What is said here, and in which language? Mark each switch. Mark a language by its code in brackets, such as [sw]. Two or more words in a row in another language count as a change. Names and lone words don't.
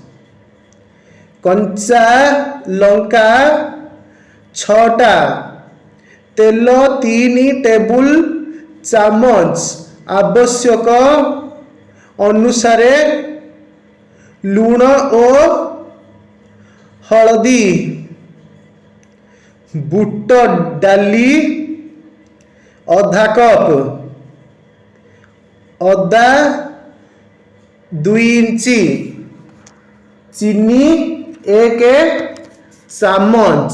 [or] କଞ୍ଚା ଲଙ୍କା 6ଟା, ତେଲ 3 ଟେବୁଲ ଚାମଚ, ଆବଶ୍ୟକ ଅନୁସାରେ ଲୁଣ और हलदी, ବୁଟ ଡାଲି ଅଧା କପ, ଅଦା 2 ଇଞ୍ଚି, ଚିନି 1 ଚାମଚ।